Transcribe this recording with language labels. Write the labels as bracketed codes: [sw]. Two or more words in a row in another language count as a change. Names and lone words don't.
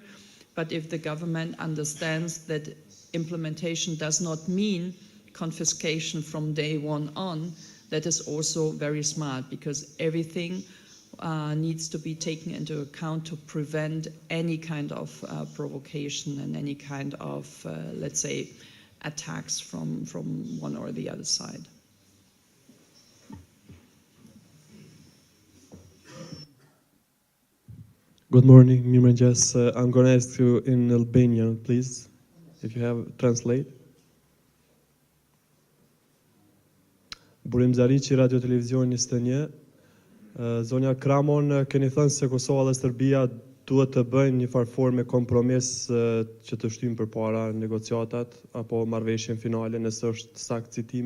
[en] But if the government understands that implementation does not mean confiscation from day one on, that is also very smart, because everything needs to be taken into account to prevent any kind of provocation and any kind of, let's say, attacks from one or the other side. Good morning, Mirmanjas. I'm going to ask you in Albanian, please, if you have translate. [sq] Burim Zarici, Radio Televizion 21. Zonja Cramon, keni thënë se Kosova dhe Serbia duhet të bëjnë një farforme kompromis që të shtyjnë përpara negociatat apo marrëveshjen finale, nëse është sakt citimi.